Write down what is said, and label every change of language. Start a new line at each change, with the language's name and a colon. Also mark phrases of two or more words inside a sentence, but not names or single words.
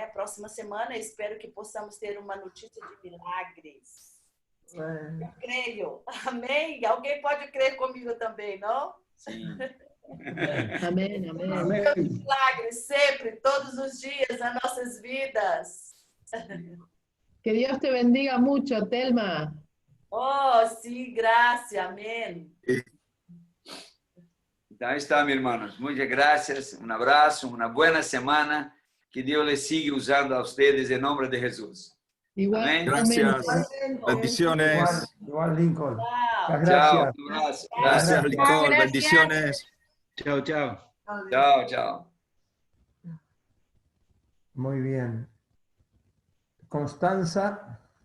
Portuguese: Próxima semana, espero que possamos ter uma notícia de milagres. Eu creio. Amém? Alguém pode crer comigo também, não? Sim. Amém, amém.
Spanish: Amén.
Portuguese: Milagres sempre, todos os dias nas nossas vidas.
Spanish: Que Dios te bendiga mucho, Telma.
Portuguese: Oh, sim, graça, amém. Então está, meus irmãos. Muitas graças, um abraço, uma boa semana. Que Deus
Spanish: les siga usando a ustedes
Portuguese: em nome de Jesus.
Spanish: Igual, Gracias. Bendiciones. Igual, Lincoln.
Portuguese: Tchau.
Spanish: Muchas
Portuguese: Tchau,
Spanish: gracias.
Portuguese: um abraço.
Spanish: Gracias, Lincoln. Gracias. Bendiciones. Chao, chao.
Portuguese: Tchau, tchau.
Spanish: Muy bien. Constanza.